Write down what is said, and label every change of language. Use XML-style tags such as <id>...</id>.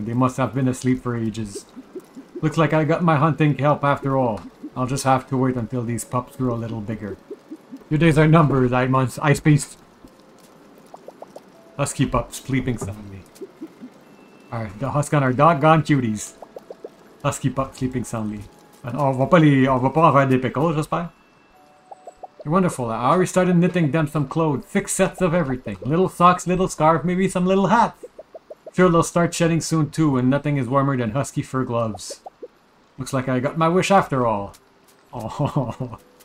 <en>They must have been asleep for ages. Looks like I got my hunting help after all. I'll just have to wait until these pups grow a little bigger. Your days are numbered, I spaced. Husky pups sleeping soundly. Alright, the Huskan are doggone cuties. Husky pups sleeping soundly.</en> <fr>And on va pas en faire des pickles, j'espère.</fr> <en>You're wonderful. I already started knitting them some clothes. 6 sets of everything. Little socks, little scarf, maybe some little hats. Sure, they'll start shedding soon too, and nothing is warmer than husky fur gloves. Looks like I got my wish after all. Oh.</en>